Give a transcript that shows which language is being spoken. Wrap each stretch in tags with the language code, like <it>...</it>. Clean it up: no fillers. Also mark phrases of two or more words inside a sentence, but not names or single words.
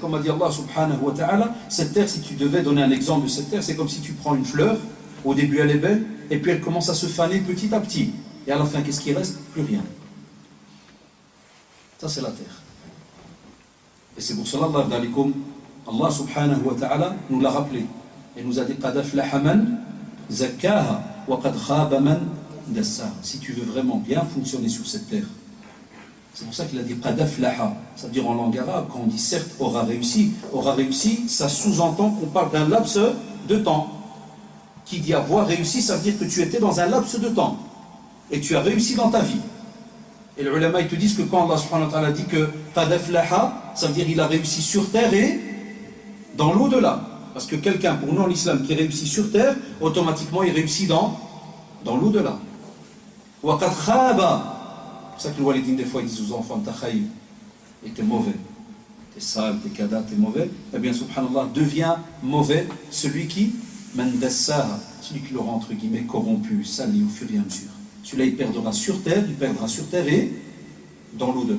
<fr>Comme a dit</fr> <ar>الله سبحانه وتعالى,</ar> <fr>cette terre, si tu devais donner un exemple de cette terre, c'est comme si tu prends une fleur, au début elle est belle, et puis elle commence à se faner petit à petit. Et à la fin, qu'est-ce qui reste? Plus rien. Ça c'est la terre. Et c'est pour cela</fr> <ar>الله سبحانه وتعالى</ar> <fr>nous l'a rappelé. Et nous a dit</fr> <ar>قد أفلح من زكاها وقد خاب من دساها.</ar> <fr>Si tu veux vraiment bien fonctionner sur cette terre. C'est pour ça qu'il a dit</fr> <ar>قد أفلح.</ar> <fr>Ça veut dire en langue arabe, quand on dit certes aura réussi, ça sous-entend qu'on parle d'un laps de temps. Qui dit avoir réussi, ça veut dire que tu étais dans un laps de temps. Et tu as réussi dans ta vie. Et les ulama, ils te disent que quand</fr> <ar>الله سبحانه وتعالى</ar> <fr>dit que</fr> <ar>قد أفلح,</ar> <fr>ça veut dire qu'il a réussi sur terre et dans l'au-delà. Parce que quelqu'un, pour nous en islam, qui réussit sur terre, automatiquement il réussit dans l'au-delà.</fr> <ar>وقد خاب.</ar> <fr>C'est pour ça que le walidine, des fois, ils disent aux enfants, ta khayb, et t'es mauvais, t'es sale, t'es kada, t'es mauvais. Eh bien, subhanallah, devient mauvais celui qui mandassaha, celui qui l'aura entre guillemets corrompu, sali au fur et à mesure. Celui-là, il perdra sur terre et dans l'au-delà.</fr>